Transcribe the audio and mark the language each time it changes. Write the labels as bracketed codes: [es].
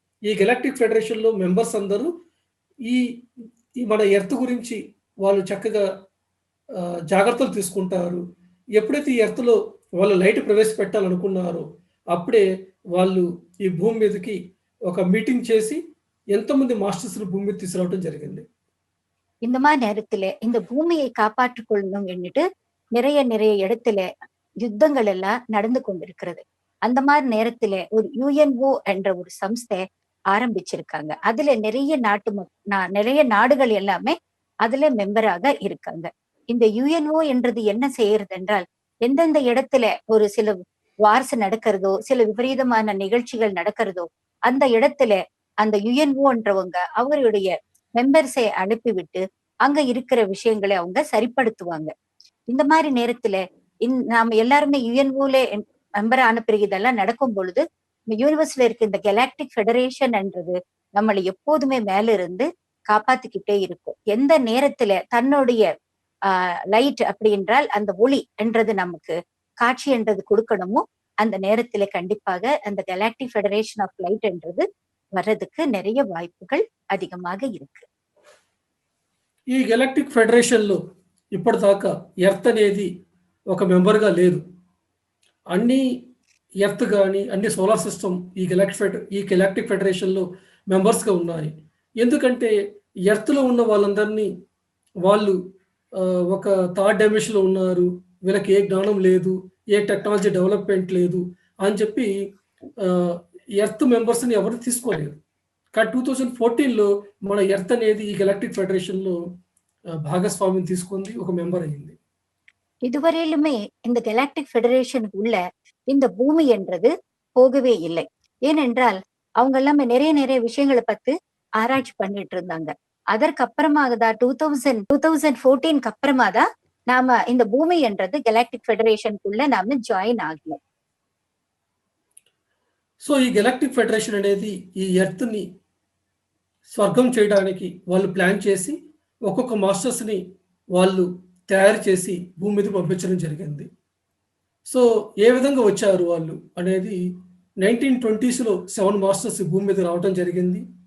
[te] ఈ galactic ఫెడరేషన్‌లో members అందరూ ఈ ఈ మన ఎర్త్ గురించి వాళ్ళు చక్కగా జాగ్రత్తలు తీసుకుంటారు. ఎప్పుడైతే ఈ ఎర్త్‌లో వాళ్ళు లైట్ ప్రవేశపెట్టాలనుకున్నారో, అప్పుడే వాళ్ళు ఈ భూమి మీదకి ఒక మీటింగ్ చేసి ఎంతోమంది మాస్టర్స్‌ని భూమి మీద తీసుకురావడం జరిగింది. [ta] இந்த மாரி நேரத்துல இந்த பூமியை காப்பாற்றிக் கொள்ளணும் எண்ணிட்டு நிறைய இடத்துல யுத்தங்கள் எல்லாம் நடந்து கொண்டிருக்கிறது. அந்த மாரி நேரத்துல ஒரு யுஎன்ஓ என்ற ஒரு சம்ஸ்தை ஆரம்பிச்சிருக்காங்க. அதுல நிறைய நாடுகள் எல்லாமே அதுல மெம்பராக இருக்காங்க. இந்த யுஎன்ஓ என்றது என்ன செய்யறது என்றால், எந்தெந்த இடத்துல ஒரு சில வார்ஸ் நடக்கிறதோ, சில விபரீதமான நிகழ்ச்சிகள் நடக்கிறதோ, அந்த இடத்துல அந்த யுஎன்ஓன்றவங்க அவருடைய மெம்பர்ஸை அனுப்பிவிட்டு, அங்க இருக்கிற விஷயங்களை அவங்க சரிப்படுத்துவாங்க. இந்த மாரி நேரத்துல நாம எல்லாருமே யுஎன்ஓல மெம்பரா அனுப்புற இதெல்லாம் நடக்கும் பொழுது, யூனிவர்ஸ்ல இருக்க இந்த கெலாக்டிக் ஃபெடரேஷன் என்றது நம்மள எப்போதுமே மேல இருந்து காப்பாத்திக்கிட்டே இருக்கும். எந்த நேரத்துல தன்னுடைய லைட் அப்படி என்றால் அந்த ஒளி என்றது நமக்கு காட்சி என்றது கொடுக்கணுமோ, அந்த நேரத்துல கண்டிப்பாக அந்த கெலாக்டிக் ஃபெடரேஷன் ஆஃப் லைட் என்றது வர்றதுக்கு நிறைய வாய்ப்புகள் அதிகமாக இருக்கு. [te] ఈ గెలాక్టిక్ ఫెడరేషన్‌లో ఇప్పటిదాకా ఎర్త్ అనేది ఒక మెంబర్‌గా లేదు. అన్ని ఎర్త్ గాని, అన్ని సోలార్ సిస్టమ్ ఈ గెలాక్టిక్ ఫెడరేషన్‌లో మెంబర్స్‌గా ఉన్నాయి. ఎందుకంటే ఎర్త్‌లో ఉన్న వాళ్ళందరినీ వాళ్ళు ఒక థర్డ్ డైమెన్షన్‌లో ఉన్నారు. వీళ్ళకి ఏ జ్ఞానం లేదు, ఏ టెక్నాలజీ డెవలప్‌మెంట్ లేదు అని చెప్పి ఎర్త్ మెంబర్స్‌ని ఎవరు తీసుకోలేదు. కానీ 2014లో మన ఎర్త్ అనేది ఈ గెలాక్టిక్ ఫెడరేషన్‌లో భాగస్వామ్యం తీసుకుంది. ఒక మెంబర్ అయింది. [ta] இதுவரையிலுமே இந்த கெலாக்டிக் ஃபெடரேஷனுக்கு உள்ள இந்த பூமி என்றது போகவே இல்லை. ஏனென்றால் அவங்க எல்லாமே நிறைய விஷயங்களை பத்தி ஆராய்ச்சி பண்ணிட்டு இருந்தாங்க. அதற்கு அப்புறமாக தான் 2014க்கு அப்புறமா தான் நாம இந்த பூமி என்றது கெலாக்டிக் ஃபெடரேஷனுக்குள்ள நாம జాయిన్ ఆగినాం. [te] సో, ఈ గెలాక్టిక్ ఫెడరేషన్ అనేది ఈ ఎర్త్‌ని స్వర్గం చేయడానికి వాళ్ళు ప్లాన్ చేసి ఒక్కొక్క మాస్టర్స్‌ని వాళ్ళు తయారు చేసి భూమి మీదకి పంపించడం జరిగింది. సో ఏ విధంగా వచ్చారు వాళ్ళు అనేది 1920స్‌లో 7 మాస్టర్స్ భూమి మీద రావటం జరిగింది.